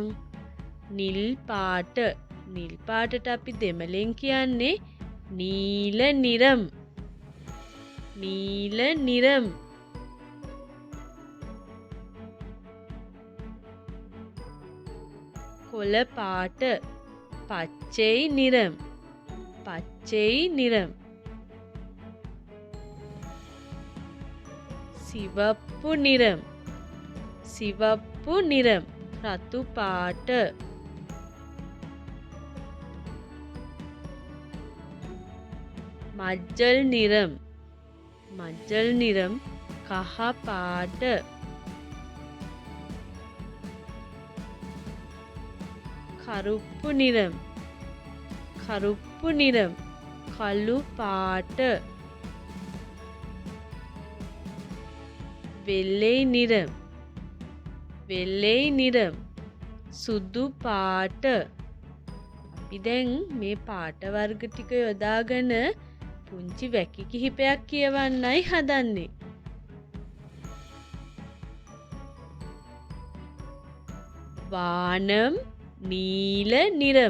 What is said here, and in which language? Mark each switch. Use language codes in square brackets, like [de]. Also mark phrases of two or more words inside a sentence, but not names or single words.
[si] නිල් පාට. නිල් පාටට අපි දෙමළෙන් කියන්නේ [ta] நீல நிறம். நீல நிறம். [si] කොළ පාට. [ta] பச்சை நிறம். பச்சை நிறம். சிவப்பு நிறம். சிவப்பு நிறம். [si] රතු පාට. [ta] மஞ்சள் நிறம். மஞ்சள் நிறம். [si] කහ පාට. [ta] கருப்பு நிறம். கருப்பு நிறம். [si] කළු පාට. [ta] வெள்ளை நிறம். வெள்ளை நிறம். [si] සුදු පාට. අපි දැන් මේ පාට වර්ග ටික යොදාගෙන පුංචි වැකි කිහිපයක් කියවන්නයි හදන්නේ. [ta] வானம் நீல நிறம்.